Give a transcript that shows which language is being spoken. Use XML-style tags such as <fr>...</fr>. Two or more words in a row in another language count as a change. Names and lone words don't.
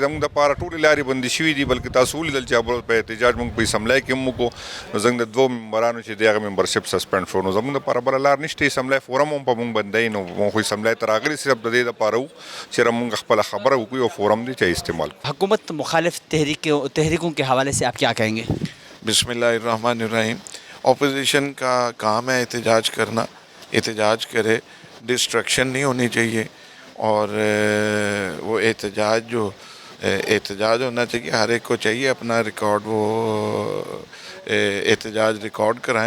<ps>زموږ دپاره ټولې لارې بندې شوي دي، بلکې تاسو ولیدل چې په احتجاج موږ په اسمبلی کې هم وکړو. نو زموږ د 2 ممبرانو چې دی هغه</ps> <en>membership suspend</en> <ps>شو. نو زموږ دپاره بله لار نشته. اسمبلی فورم هم په موږ بندوي. نو موږ خو اسمبلی ته راغلي صرف د دې دپاره وو چې موږ خپله خبره وکړو او فورم دی چې استعمال کړو.</ps> <ur>حکومت مخالف تحریکوں کے حوالے سے آپ کیا کہیں گے؟</ur> <ar>بسم اللہ الرحمن الرحیم.</ar> <ur>اپوزیشن کا کام ہے احتجاج کرنا، احتجاج کرے، ڈسٹرکشن نہیں ہونی چاہیے. اور وہ احتجاج ہونا چاہیے، ہر ایک کو چاہیے اپنا ریکارڈ وہ احتجاج ریکارڈ کرائیں.</ur>